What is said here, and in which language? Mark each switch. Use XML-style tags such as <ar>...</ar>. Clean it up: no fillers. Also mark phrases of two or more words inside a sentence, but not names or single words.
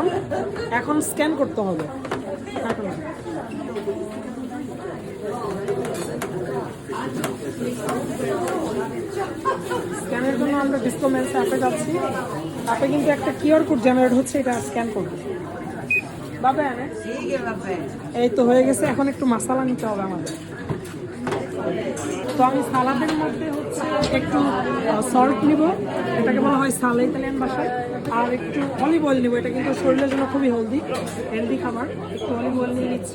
<bn>এখন স্ক্যান করতে হবে। স্ক্যানের জন্য আমরা ডিসকো মেন্স অ্যাপে যাচ্ছি। অ্যাপে কিন্তু একটা</bn> <en>QR code</en> <bn>জেনারেট হচ্ছে, এটা স্ক্যান করবে। বাবা</bn> <it>Sì, che va bene.</it> <bn>এই তো হয়ে গেছে। এখন একটু মশলা নিতে হবে আমাদের। তো আমি সালাদের মধ্যে হচ্ছে একটু সল্ট নিব, এটাকে বলা হয় সালা ইতালিয়ান ভাষায়। আর একটু</bn> <en>olive oil</en> <bn>নিব, এটা কিন্তু শরীরের জন্য খুবই হেলদি খাবার। একটু</bn> <en>olive oil</en> <bn>নিয়ে নিচ্ছি।</bn>